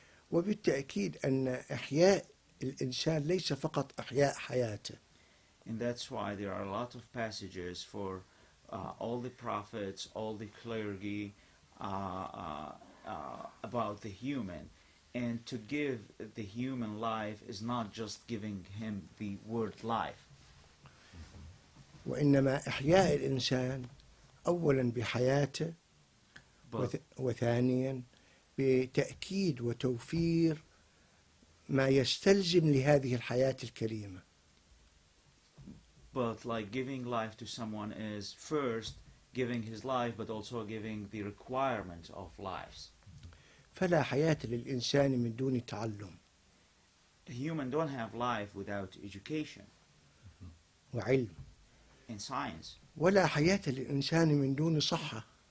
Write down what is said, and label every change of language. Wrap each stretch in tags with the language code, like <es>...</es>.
<ar>وبالتأكيد أن إحياء الإنسان ليس فقط إحياء حياته.</ar> <en>And that's why there are a lot of passages for all the prophets, all the clergy about the human. And to give the human life is not just giving him the word life.</en> <ar>وإنما إحياء الإنسان أولا بحياته وثانيا بتأكيد وتوفير ما يستلزم لهذه الحياة الكريمة.</ar> <en>But like giving life to someone is first giving his life, but also giving the requirements of lives.</en> <ar>فلا حياة للإنسان من دون تعلم.</ar> <en>A human don't have life without education</en> <ar>وعلم.</ar> <en>and science.</en> <ar>ولا حياة للإنسان من دون صحة.</ar>